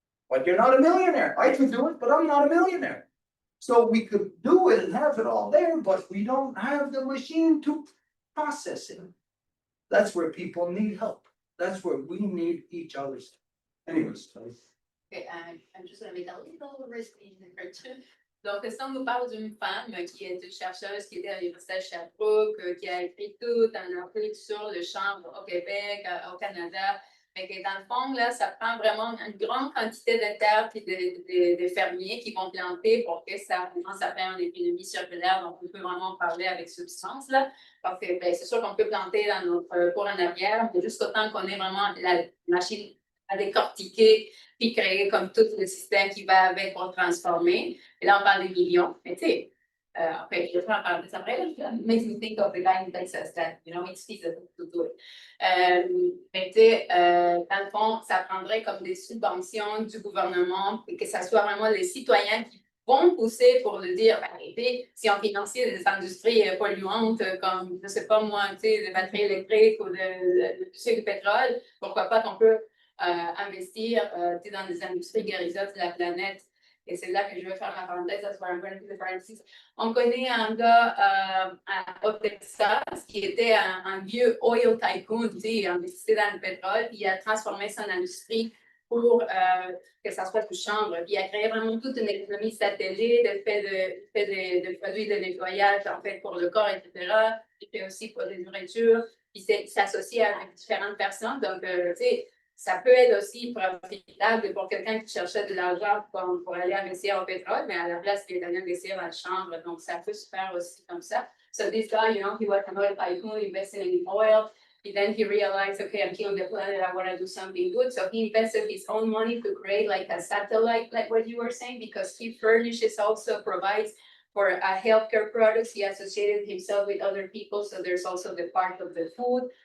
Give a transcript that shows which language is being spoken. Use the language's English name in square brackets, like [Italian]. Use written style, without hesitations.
[English] But you're not a millionaire. I could do it, but I'm not a millionaire. So we could do it and have it all there, but we don't have the machine to process it. That's where people need help. That's where we need each other's. Anyways. Okay, I'm just gonna make a little risky picture. [French] Donc, si on nous parle d'une femme qui est une chercheuse qui était à l'Université de Sherbrooke, qui a écrit tout un article sur le chanvre au Québec, au Canada, mais que dans le fond, là, ça prend vraiment une grande quantité de terre et de fermiers qui vont planter pour que ça commence à faire une économie circulaire. Donc, on peut vraiment parler avec substance, là, parce que c'est sûr qu'on peut planter dans notre cour en arrière, mais jusqu'au temps qu'on ait vraiment la machine à décortiquer puis créer comme tout le système qui va avec pour transformer. Et là, on parle des millions. Mais tu sais, après, je vais en parler après. [English] It makes me think of the guy in Texas that, you know, it's feasible to do it. [French] Mais tu sais, dans le fond, ça prendrait comme des subventions du gouvernement et que ça soit vraiment les citoyens qui vont pousser pour le dire, arrêtez, si on finançait des industries polluantes comme, je ne sais pas moi, tu sais, des batteries électriques ou du pétrole, pourquoi pas qu'on peut investir dans des industries guérissantes de la planète. Et c'est là que je veux faire la parenthèse. [English] That's where I'm going to do the parenthesis. [French] On connaît un gars au Texas qui était un vieux [English] oil tycoon, [French] tu sais, il investissait dans le pétrole, puis il a transformé son industrie pour que ça soit du chanvre. Puis il a créé vraiment toute une économie satellite, de fait de produits de nettoyage, en fait, pour le corps, etc. Il fait aussi pour des nourritures. Puis il s'associe avec différentes personnes. Donc, tu sais, ça peut être aussi profitable pour quelqu'un qui cherchait de l'argent pour aller investir au pétrole, mais à la place, il est allé investir dans le chanvre. Donc, ça peut se faire aussi comme ça. [English] So this guy, you know, he was an oil tycoon, invested in oil. And then he realized, okay, I'm killing the planet, I want to do something good. So he invested his own money to create like a satellite, like what you were saying, because he furnishes, also provides for healthcare products. He associated himself with other people. So there's also the part of the food.